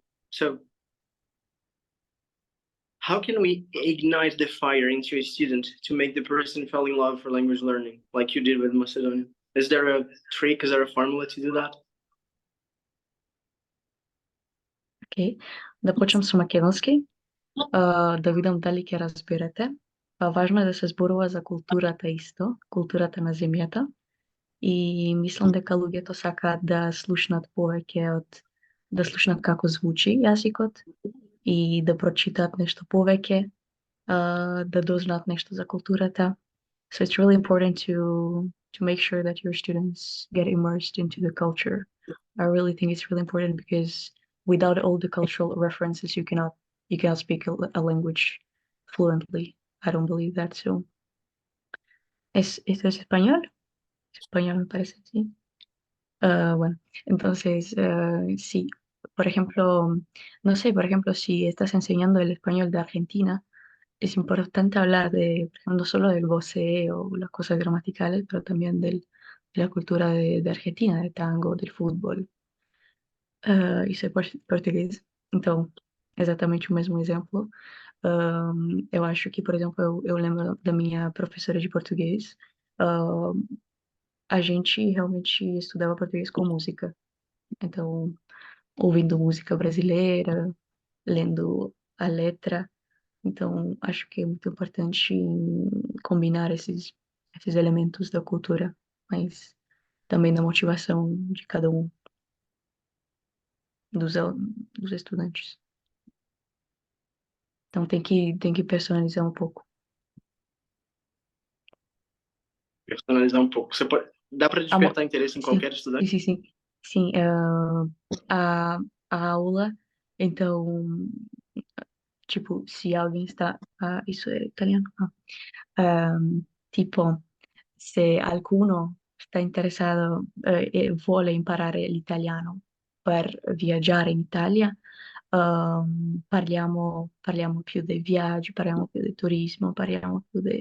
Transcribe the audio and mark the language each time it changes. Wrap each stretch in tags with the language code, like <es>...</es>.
<en>So how can we ignite the fire into a student to make the person fall in love for language learning, like you did with Macedonian? Is there a trick? Is there a formula to do that? Okay.</en> <mk>Да почнем со македонски. Да видам дали ќе разберете. Важно е да се зборува за културата исто, културата на земјата. И мислам дека луѓето сакаат да слушнат повеќе да слушнат како звучи јазикот и да прочитаат нешто повеќе, да дознаат нешто за културата.</mk> <en>So it's really important to make sure that your students get immersed into the culture. I really think it's really important because without all the cultural references, you cannot speak a language fluently. I don't believe that. So,</en> <es>¿esto es español? Español me parece, sí. Bueno, entonces, sí, por ejemplo, no sé, por ejemplo, si estás enseñando el español de Argentina, es importante hablar de, por ejemplo, no solo del voceo o las cosas gramaticales, pero también de la cultura de Argentina, del tango, del fútbol.</es> <pt>Isso é português, então, exatamente o mesmo exemplo. Eu acho que, por exemplo, eu lembro da minha professora de português, a gente realmente estudava português com música. Então, ouvindo música brasileira, lendo a letra. Então, acho que é muito importante combinar esses elementos da cultura, mas também da motivação de cada um dos estudantes. Então, tem que personalizar um pouco. Personalizar um pouco. Dá para despertar interesse em qualquer estudante? Sim, a aula, então, tipo, se alguém está... isso é italiano?</pt> <it>Tipo, se qualcuno sta interessato e vuole imparare l'italiano per viaggiare in Italia, parliamo più dei viaggi, parliamo più del turismo, parliamo più</it>